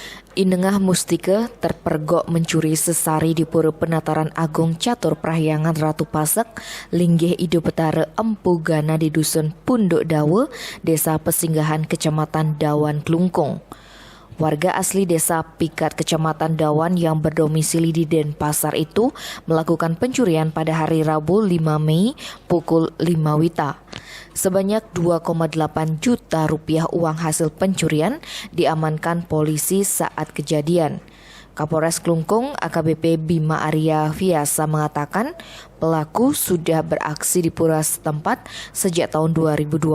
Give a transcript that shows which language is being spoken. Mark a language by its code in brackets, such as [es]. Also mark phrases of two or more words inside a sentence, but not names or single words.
[id] Inengah Mustika terpergok mencuri sesari di Pura Penataran Agung Catur Prahyangan Ratu Pasek, Linggih Ido Petara Empu Gana di Dusun Punduk Dawa, Desa Pesinggahan Kecamatan Dawan Klungkung. Warga asli desa Pikat Kecamatan Dawan yang berdomisili di Denpasar itu melakukan pencurian pada hari Rabu 5 Mei pukul 5 WITA. Sebanyak 2,8 juta rupiah uang hasil pencurian diamankan polisi saat kejadian. Kapolres Klungkung AKBP Bima Arya Viasa mengatakan pelaku sudah beraksi di pura setempat sejak tahun 2020.